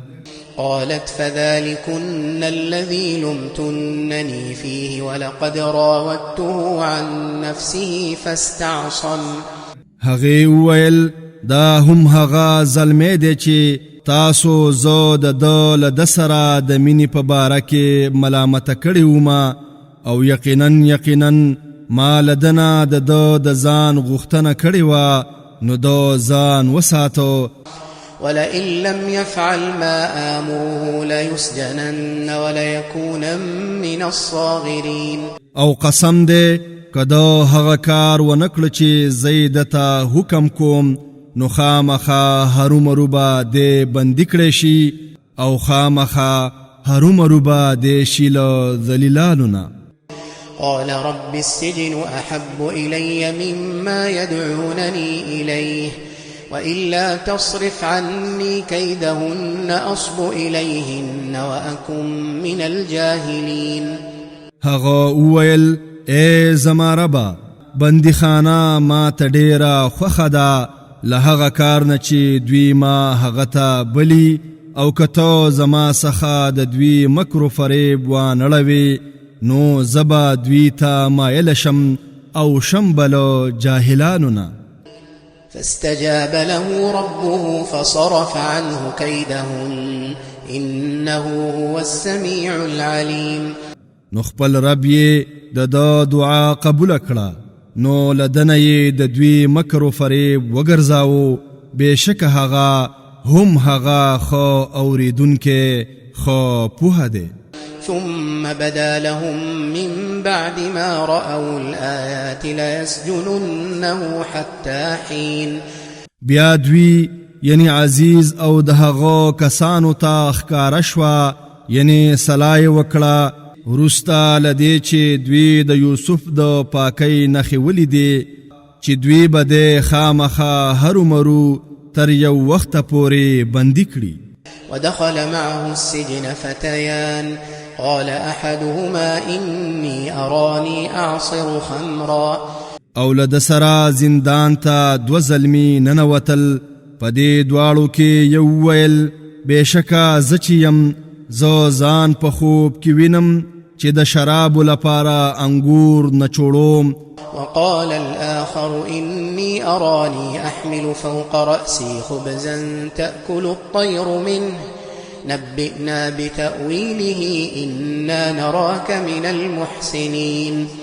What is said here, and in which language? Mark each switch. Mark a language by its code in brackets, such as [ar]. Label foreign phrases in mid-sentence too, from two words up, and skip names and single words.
[ar] قالت فذلكن الذي لمتنني فيه ولقد راودته عن نفسه فاستعصم. [ps] هغې وویل دا هم هغه زلمی دی چې تاسو زه د ده له ده سره د مینې په باره کې ملامته کړې ومه او یقینا ما له ده نه د ده د ځان غوښتنه کړې وه نو ده ځان وساتو. [ar] ولئن لم يفعل ما آمره ليسجنن وليكون من الصاغرين. [ps] او قسم دې که ده هغه کار ونه کړه چې زه د ته حکم کوم نو خامخا هرومرو به دې بندي کړی شي او خامخا هرومرو به دې شي له ذلیلانو نه. [ar] قال رب السجن أحب إلي مما يدعونني إليه وإلا تصرف عني كيدهن أصب إليهن وأكن من الجاهلين. [ps] هغه وویل اے زما ربا بندیخانه ما ته ډیره خوښه ده له هغه کار نه چې دوی ما هغه ته بلی او که ته زما څخه د دوی مکر و فریب وانړوې نو زه به دوی ته مایله شم او شم به له جاهلانو نه. [ar] فاستجاب له ربه فصرف عنه كيدهن إنه هو السميع العليم. [ps] نو خپل رب یې د دعا قبول کړه نو لدنه یې د دوی مکر و فریب وګرځاو بېشکه هغه هم هغه ښه اورېدونکی ښه پوهه دی. [ar] ثم بدا لهم من بعد ما رأوا الآيات ليسجننه حتى حين. [ps] بیا دوی یعنی عزیز او د هغو کسانو ته ښکاره شوه یعنی صلای وکړه وروسته له دې چې دوی د یوسف د پاکۍ نښې ولیدې چې دوی به دی خامخا هرومرو تر یو وخته پورې بندي کړي. [ar] ودخل معه السجن فتيان قال أحدهما إني أراني أعصر خمرا. [ps] او لد سرا زندان ته دو زلمی ننوتل په دې دواړو کې یو ویل بېشکه زه چې یم زه ځان په خوب کې وینم چې د شرابو لپاره انګور نچوړوم. [ar] وقال الآخر إني أراني أحمل فوق رأسي خبزا تأكل الطير منه نبئنا بتأويله إنا نراك من المحسنين.